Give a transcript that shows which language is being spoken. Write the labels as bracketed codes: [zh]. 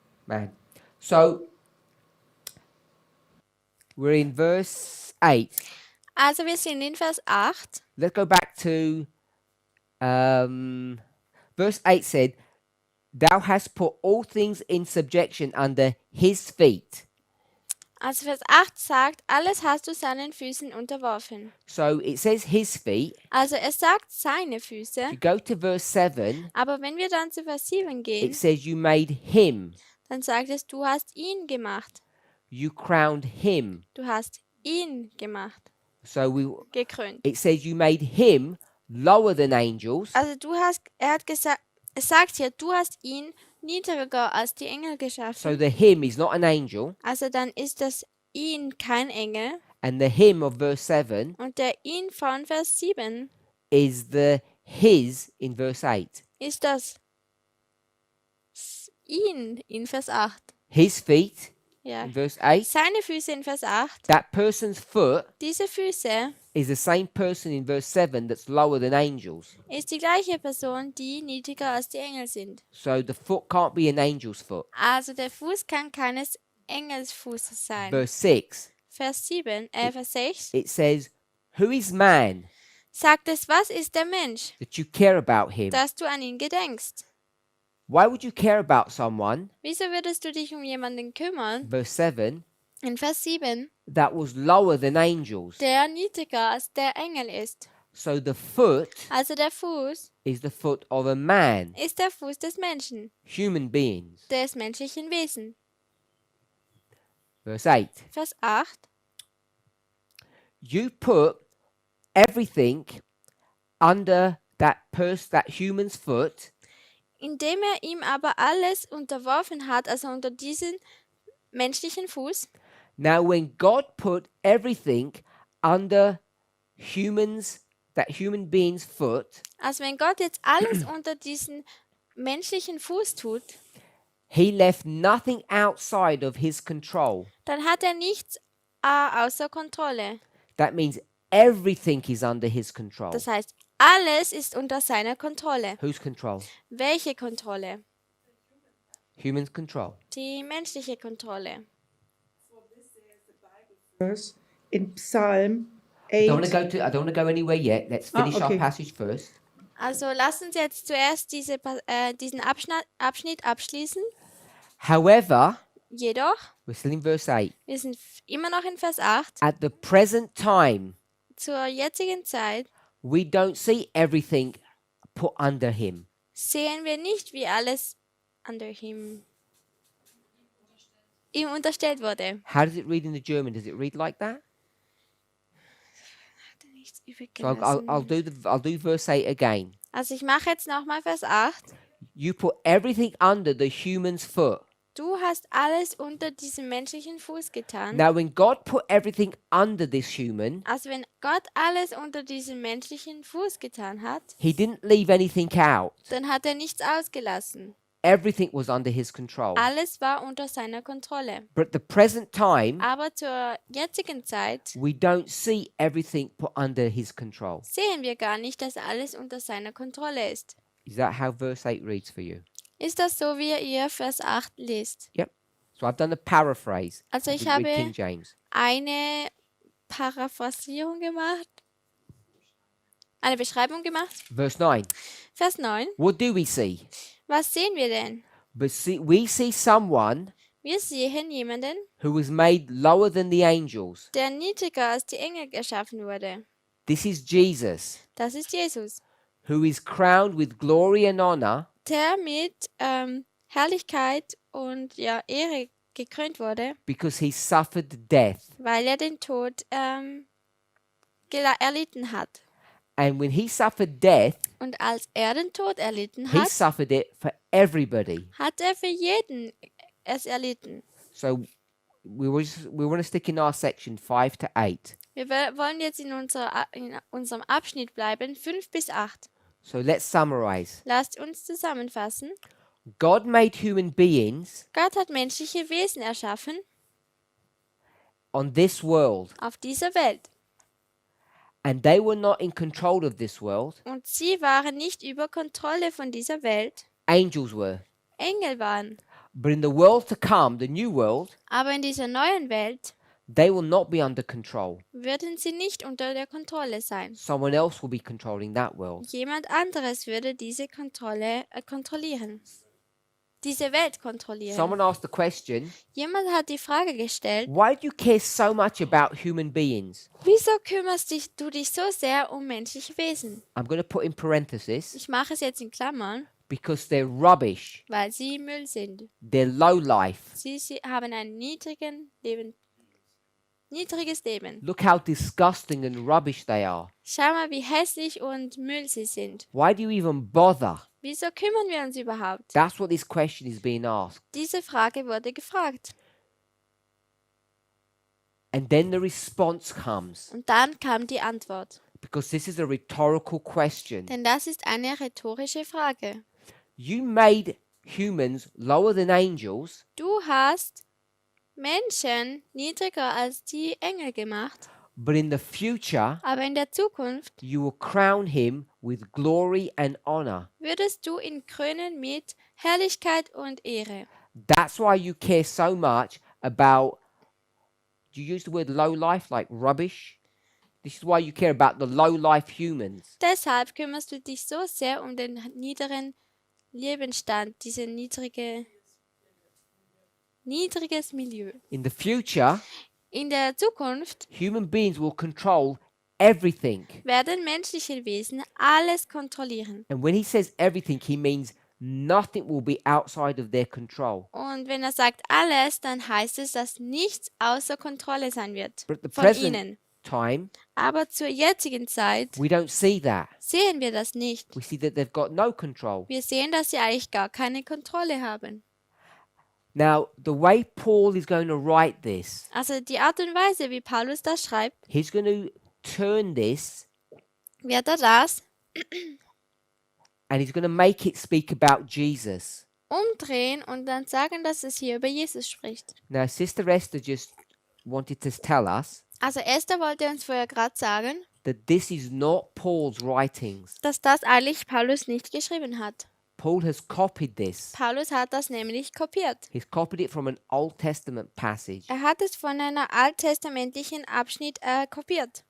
[en] Man. So, we're in verse 8. [de] Also wir sind in Vers 8. [en] Let's go back to verse 8 said, Thou hast put all things in subjection under his feet. [de] Also Vers 8 sagt, alles hast du seinen Füßen unterworfen. [en] So it says his feet. [de] Also er sagt seine [en] If [de] Füße. [en] you go to verse 7, [de] Aber wenn wir dann zu Vers 7 gehen, [en] it says you made him. [de] dann sagt es, du hast ihn gemacht. [en] You crowned him. [de] Du hast ihn gemacht. [en] So [de] Gekrönt. [en] it says you made him lower than angels. [de] Also er hat gesagt, es sagt hier, du hast ihn niedriger als die Engel geschaffen. [en] the him is not an angel. [de] Also dann ist das ihn kein Engel. [en] And the him of verse 7 [de] Und der ihn von Vers 7 [en] is the his in verse 8. [de] ist das ihn in Vers 8. [en] His feet [de] Ja. [en] in verse 8. [de] Seine Füße in Vers 8. [en] That person's foot [de] Diese Füße [en] is the same person in verse 7 that's lower than angels. [de] ist die gleiche Person, die niedriger als die Engel sind. [en] So the foot can't be an angel's foot. [de] Also der Fuß kann keines Engelsfußes sein. [en] Verse 6, [de] Vers 6 [en] it says, Who is man [de] sagt es, was ist der Mensch, [en] that you care about him? [de] dass du an ihn gedenkst? [en] Why would you care about someone, [de] Wieso würdest du dich um jemanden kümmern? [en] verse 7, [de] In Vers 7, [en] that was lower than angels? [de] der niedriger als der Engel ist. [en] So the foot [de] Also der Fuß [en] is the foot of a man, [de] ist der Fuß des Menschen, [en] human beings. [de] des menschlichen Wesens. [en] Verse 8, [de] Vers 8, [en] you put everything under that human's foot, [de] indem er ihm aber alles unterworfen hat, also unter diesen menschlichen Fuß. [en] Now, when God put everything under that human being's foot, [de] Also wenn Gott jetzt alles unter diesen menschlichen Fuß tut, [en] he left nothing outside of his control. [de] dann hat er nichts außer Kontrolle. [en] That means everything is under his control. [de] Das heißt, alles ist unter seiner Kontrolle. [en] Whose control? [de] Welche Kontrolle? [en] Human's control. [de] Die menschliche Kontrolle. [en] Verse in Psalm I don't 8. want to go anywhere yet. Let's finish our okay. passage first. [de] Also lass uns jetzt zuerst diesen Abschnitt abschließen. [en] However, [de] Jedoch, [en] we're still in verse 8. [de] wir sind immer noch in Vers 8. [en] At the present time, [de] Zur jetzigen Zeit [en] we don't see everything put under him. [de] sehen wir nicht, wie alles ihm unterstellt wurde. [en] How does it read in the German? Does it read like that? [de] nichts [en] So [de] übrig [en] I'll do verse 8 again. [de] Also ich mache jetzt nochmal Vers 8. [en] You put everything under the human's foot. [de] Du hast alles unter diesem menschlichen Fuß getan. [en] Now, when God put everything under this human, [de] Also wenn Gott alles unter diesem menschlichen Fuß getan hat, [en] he didn't leave anything out. [de] dann hat er nichts ausgelassen. [en] Everything was under his control. [de] Alles war unter seiner Kontrolle. [en] But at the present time, [de] Aber zur jetzigen Zeit [en] we don't see everything put under his control. [de] sehen wir gar nicht, dass alles unter seiner Kontrolle ist. [en] Is that how verse 8 reads for you? [de] Ist das so, wie ihr Vers 8 lest? [en] Yep. So I've done a paraphrase. [de] Also ich [en] with King [de] habe [en] James. [de] eine Paraphrasierung gemacht, eine Beschreibung gemacht. [en] Verse 9. [de] Vers 9. [en] What do we see? [de] Was sehen wir denn? [en] We see someone [de] Wir sehen jemanden, [en] who was made lower than the angels. [de] der niedriger als die Engel geschaffen wurde. [en] This is Jesus, [de] Das ist Jesus, [en] who is crowned with glory and honor [de] der mit Herrlichkeit und Ehre gekrönt wurde, [en] because he suffered death. [de] weil er den Tod erlitten hat. [en] And when he suffered death, [de] Und als er den Tod erlitten [en] he [de] hat, [en] suffered it for everybody. [de] hat er für jeden es erlitten. [en] So we want to stick in our section 5 to 8. [de] Wir wollen jetzt in unserem Abschnitt bleiben, 5 bis 8. [en] So let's summarize. [de] Lasst uns zusammenfassen. [en] God made human beings [de] Gott hat menschliche Wesen erschaffen [en] on this world, [de] auf dieser Welt. [en] and they were not in control of this world. [de] Und sie waren nicht über Kontrolle von dieser Welt. [en] Angels were. [de] Engel waren. [en] But in the world to come, the new world, [de] Aber in dieser neuen Welt [en] they will not be under control. [de] würden sie nicht unter der Kontrolle sein. [en] Someone else will be controlling that world. [de] Jemand anderes würde diese Kontrolle kontrollieren. Diese Welt kontrollieren. [en] Someone asked the question, [de] Jemand hat die Frage gestellt, [en] why do you care so much about human beings? [de] wieso kümmerst du dich so sehr um menschliche Wesen? [en] I'm going to put in parenthesis, [de] Ich mache es jetzt in Klammern, [en] because they're rubbish. [de] weil sie Müll sind. [en] They're low life. [de] Sie haben ein niedriges Leben. [en] Look how disgusting and rubbish they are. [de] Schau mal, wie hässlich und Müll sie sind. [en] Why do you even bother? [de] Wieso kümmern wir uns überhaupt? [en] That's what this question is being asked. [de] Diese Frage wurde gefragt. [en] And then the response comes, [de] Und dann kam die Antwort. [en] because this is a rhetorical question. [de] Denn das ist eine rhetorische Frage. [en] You made humans lower than angels, [de] Du hast Menschen niedriger als die Engel gemacht, [en] but in the future, [de] aber in der Zukunft [en] you will crown him with glory and honor. [de] würdest du ihn krönen mit Herrlichkeit und Ehre. [en] That's why you care so much about, do you use the word low life, like rubbish? This is why you care about the low life humans. [de] Deshalb kümmerst du dich so sehr um den niederen Lebensstand, dieses niedriges Milieu. [en] In the future, [de] In der Zukunft [en] human beings will control everything. [de] werden menschliche Wesen alles kontrollieren. [en] And when he says everything, he means nothing will be outside of their control. [de] Und wenn er sagt alles, dann heißt es, dass nichts außer Kontrolle sein wird [en] But at the [de] von [en] present [de] ihnen. [en] time, [de] Aber zur jetzigen Zeit [en] we don't see that. [de] sehen wir das nicht. [en] We see that they've got no control. [de] Wir sehen, dass sie eigentlich gar keine Kontrolle haben. [en] Now, the way Paul is going to write this, [de] Also die Art und Weise, wie Paulus das schreibt, [en] he's going to turn this [de] wird er das [en] and he's going to make it speak about Jesus. [de] umdrehen und dann sagen, dass es hier über Jesus spricht. [en] Now, Sister Esther just wanted to tell us [de] Also Esther wollte uns vorher gerade sagen, [en] that this is not Paul's writings. [de] dass das eigentlich Paulus nicht geschrieben hat. [en] Paul has copied this. [de] Paulus hat das nämlich kopiert. [en] He's copied it from an Old Testament passage. [de] Er hat es von einer alttestamentlichen Abschnitt kopiert.